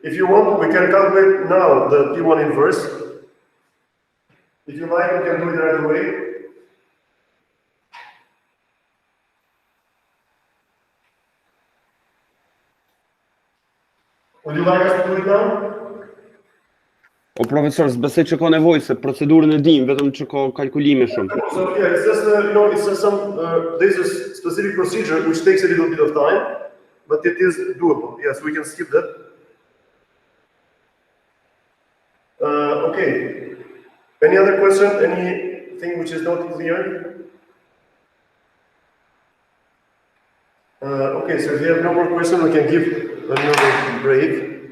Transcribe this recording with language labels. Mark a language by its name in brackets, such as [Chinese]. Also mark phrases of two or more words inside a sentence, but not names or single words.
[English] If you want, we can calculate now the P1 inverse. If you like, we can do it right away. Would you like us to do it now? [Albanian] O profesor, s'besoj që ka nevojë se procedurën e dim, vetëm që ka kalkulime shumë. [English] So yeah, it's just it's just some there's a specific procedure which takes a little bit of time, but it is doable. Yes, we can skip that. Okay. Any other question? Anything which is not clear? Okay, so if you have no more questions, we can give another break.